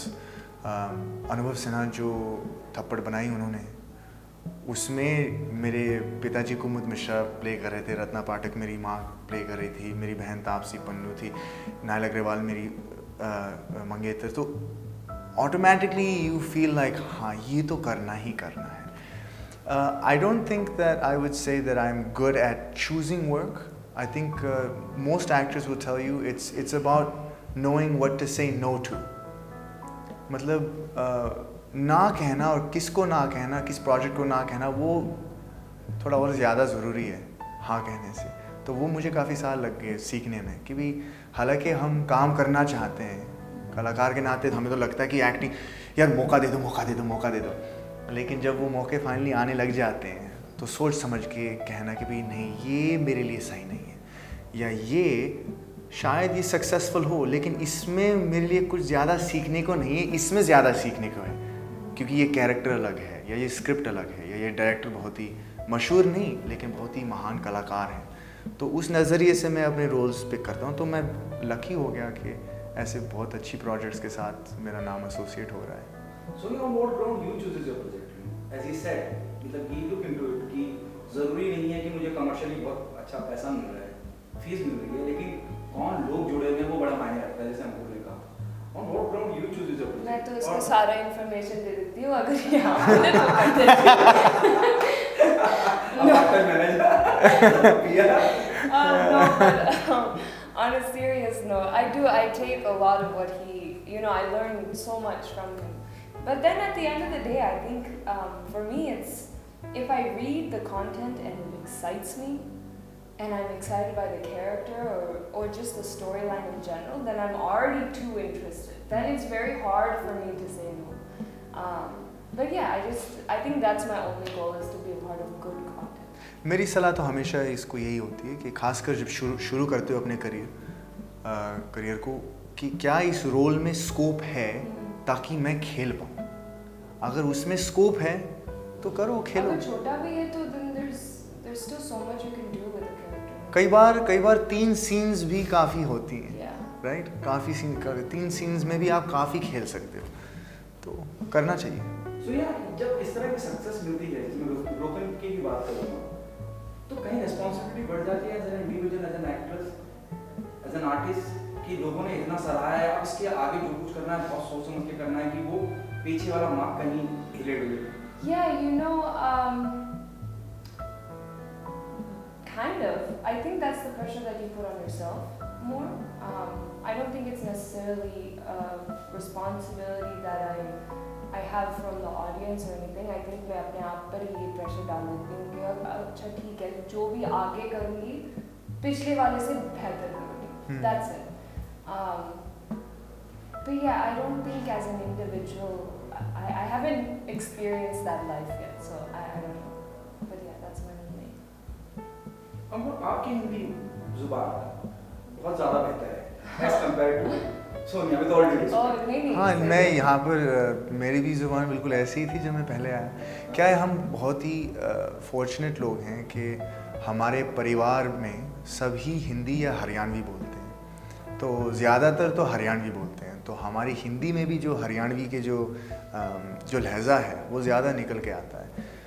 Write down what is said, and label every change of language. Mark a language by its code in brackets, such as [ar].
[hi] अनुभव सिन्हा जो थप्पड़ बनाई उन्होंने, उसमें मेरे पिताजी कुमुद मिश्रा प्ले कर रहे थे, रत्ना पाठक मेरी माँ प्ले कर रही थी, मेरी बहन तापसी पन्नू थी, नायल अग्रवाल मेरी मंगेतर। तो [en] automatically you feel like [hi] हाँ ये तो करना ही करना है। [en] I don't think that I would say that I'm good at choosing work. I think most actors will tell you it's about knowing what to say no to. [hi] मतलब ना कहना और किसको ना कहना, किस प्रोजेक्ट को ना कहना, वो थोड़ा और ज़्यादा ज़रूरी है हाँ कहने से। तो वो मुझे काफ़ी साल लग गए सीखने में कि भी हालांकि हम काम करना चाहते हैं, कलाकार के नाते हमें तो लगता है कि एक्टिंग यार मौका दे दो मौका दे दो मौका दे दो, लेकिन जब वो मौके फाइनली आने लग जाते हैं तो सोच समझ के कहना कि भाई नहीं ये मेरे लिए सही नहीं है, या ये शायद ये सक्सेसफुल हो लेकिन इसमें मेरे लिए कुछ ज़्यादा सीखने को नहीं है, इसमें ज़्यादा सीखने को है, क्योंकि ये कैरेक्टर अलग है या ये स्क्रिप्ट अलग है या ये डायरेक्टर बहुत ही मशहूर नहीं लेकिन बहुत ही महान कलाकार हैं। तो उस नज़रिए से मैं अपने रोल्स पिक करता हूँ। तो मैं लकी हो गया कि ऐसे बहुत अच्छी प्रोजेक्ट्स के साथ मेरा नाम एसोसिएट हो रहा है। [en] So on what ground you chooses your project? As he said, [hi] मतलब [en] he look into it [hi] कि ज़रूरी नहीं है कि मुझे कमर्शियली बहुत अच्छा पैसा मिल रहा है, फीस मिल रही है, लेकिन कौन लोग जुड़े हुए हैं वो बड़ा मायने रखता है, जैसे हमको ने कहा। [en] On what ground you chooses your project? [hi] मैं तो इसको सारा इन्फॉर्मेशन दे देती हूँ, अगर यहाँ बोले तो कर देती हूँ। [en] No, but on a serious note, I take a lot of what I learn so much from him. But then at the end of the day, I think for me it's, if I read the content and it excites me, and I'm excited by the character or just the storyline in general, then I'm already too interested. Then it's very hard for me to say no. But yeah, I think that's my only goal, is to be a part of good content. [hi] मेरी सलाह तो हमेशा इसको यही होती है कि खासकर जब शुरू करते हो अपने करियर को, कि क्या इस रोल में स्कोप है ताकि मैं खेल पाऊँ। अगर उसमें स्कोप है तो करो, खेलो। अगर छोटा भी है तो [en] then there's still so much you can do with a character. [hi] कई बार 3 सीन्स भी काफ़ी होती हैं, राइट? काफ़ी 3 सीन्स में भी आप काफ़ी खेल सकते हो, तो करना चाहिए। [en] So yeah, [hi] जब इस तरह की सक्सेस मिलती है, जिसमें ब्रोकन की भी बात करूँगा, तो कहीं रिस्पॉन्सिबिलिटी बढ़ जाती है [en] as an individual, as an actress, as an artist, [hi] कि लोगों ने इतना सराहा है, अब इसके आगे जो कुछ करना है बहुत सोच समझ के करना है कि वो पीछे वाला मार्क कहीं हिले डुले। [en] Yeah, kind of. I think that's the pressure that you put on yourself more. I don't think it's necessarily a responsibility that I have from the audience or anything. I think [hi] मैं अपने आप पर ही ये pressure डाल देती हूँ कि अच्छा ठीक है, जो भी आगे करूँगी पिछले वाले से बेहतर करूँगी. [en] That's it. But yeah, I don't think as an individual, I haven't experienced that life yet, so I don't know. But yeah, that's my only. [hi] अब आपकी हिंदी जुबान बहुत ज़्यादा बेहतर है [en] as compared to [hi] Sonia [en] with all due respect. [hi] Oh नहीं. हाँ, मैं यहाँ पर मेरी भी ज़ुबान बिल्कुल ऐसी ही थी जब मैं पहले आया। क्या है, हम बहुत ही फॉर्चुनेट लोग हैं कि हमारे परिवार में सभी हिंदी या हरियाणवी बोलते हैं, तो ज़्यादातर तो हरियाणवी बोलते हैं, तो हमारी हिंदी में भी जो हरियाणवी के जो लहज़ा है वो ज़्यादा निकल के आता है।